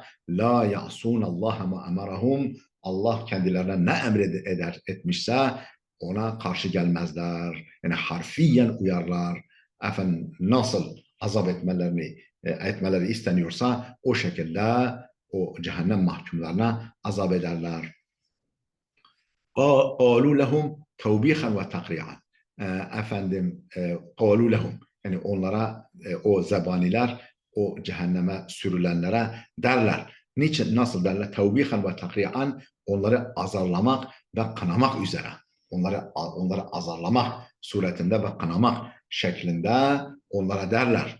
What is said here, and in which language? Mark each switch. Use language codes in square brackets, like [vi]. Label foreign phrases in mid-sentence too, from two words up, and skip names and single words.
[ar] لا يعصون الله ما أمرهم. [tr] Allah kendilerine ne etmişse ona karşı gelmezler. Yani harfiyen uyarlar. Efendim nasıl azap etmeleri isteniyorsa o şekilde o cehennem mahkumlarına azap ederler. [ar] قالوا لهم توبيخا وتقريعا. Efendim قالوا لهم, [tr] yani onlara o zebaniler o cehenneme sürülenlere derler. Niçin, nasıl derler? Tevbihan ve takriyan, onları azarlamak ve kınamak üzere. Onları azarlamak suretinde ve kınamak şeklinde onlara derler.